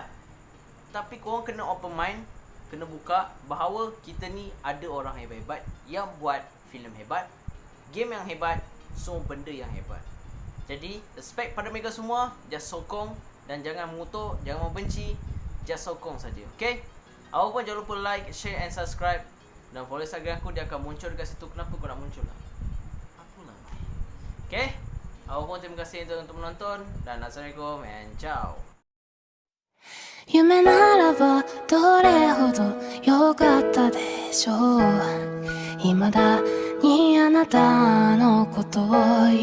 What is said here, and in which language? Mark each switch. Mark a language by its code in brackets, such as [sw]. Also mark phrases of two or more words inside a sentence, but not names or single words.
[ms] Tapi korang kena [en] open mind, [ms] kena buka bahawa kita ni ada orang hebat-hebat yang buat filem hebat, game yang hebat, semua benda yang hebat. Jadi respect pada mereka semua, just sokong dan jangan mengutuk, jangan membenci, just sokong saja. Okay? Awak pun jangan lupa [en] like, share and subscribe. [ms] Dan follow Instagram aku, dia akan muncul dekat situ. Kenapa kau nak muncul lah? Apalah. Okay? Awak pun terima kasih untuk menonton. Dan Assalamualaikum and ciao. [ja] 夢ならばどれほど良かったでしょう。未だにあなたのことを